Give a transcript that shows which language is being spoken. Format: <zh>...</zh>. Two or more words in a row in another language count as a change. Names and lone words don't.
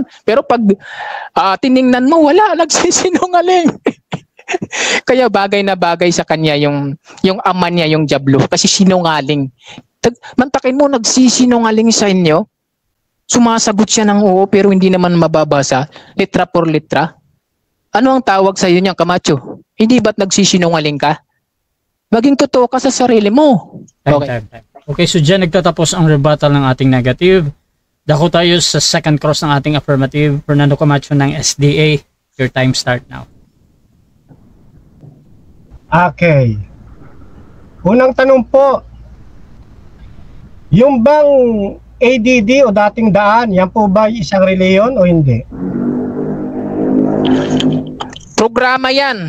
<tl>Pero pag tiningnan mo, wala. Nagsisinungaling. Kaya bagay na bagay sa kanya yung ama niya, yung Diablo. Kasi sinungaling. Mantakin mo, nagsisinungaling sa inyo. Sumasagot siya ng oo, pero hindi naman mababasa.</tl> <es>Letra por letra.</es> <tl>Ano ang tawag sa iyo niyan, Camacho? Hindi ba't nagsisinungaling ka? Maging totoo ka sa sarili mo. Okay. Okay, so dyan nagtatapos ang rebuttal ng ating negative. Dako tayo sa</tl> <en>second cross</en> <tl>ng ating affirmative. Fernando Camacho ng SDA.</tl> <en>Your time start now.</en> <tl>Okay. Unang tanong po, yung bang ADD o dating daan, yan po ba isang reliyon o hindi? Programa yan.</tl>